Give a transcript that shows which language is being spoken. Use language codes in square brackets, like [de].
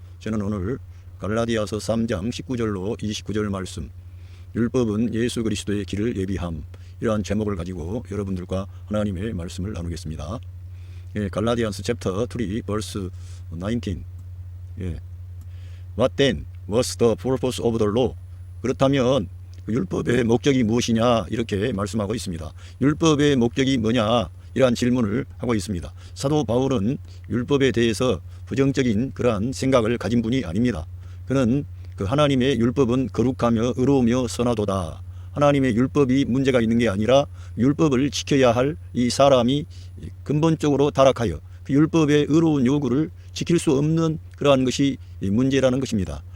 [ko] 저는 오늘 갈라디아서 3장 19절로 29절 말씀, 율법은 예수 그리스도의 길을 예비함, 이러한 제목을 가지고 여러분들과 하나님의 말씀을 나누겠습니다. [en] 갈라디안스 챕터 3 verse 19. What then was the purpose of the law? [ko] 그렇다면 율법의 목적이 무엇이냐, 이렇게 말씀하고 있습니다. 율법의 목적이 뭐냐, 이러한 질문을 하고 있습니다. 사도 바울은 율법에 대해서 부정적인 그러한 생각을 가진 분이 아닙니다. 그는 그 하나님의 율법은 거룩하며 의로우며 선하도다, 하나님의 율법이 문제가 있는 게 아니라 율법을 지켜야 할 이 사람이 근본적으로 타락하여 그 율법의 의로운 요구를 지킬 수 없는 그러한 것이 문제라는 것입니다.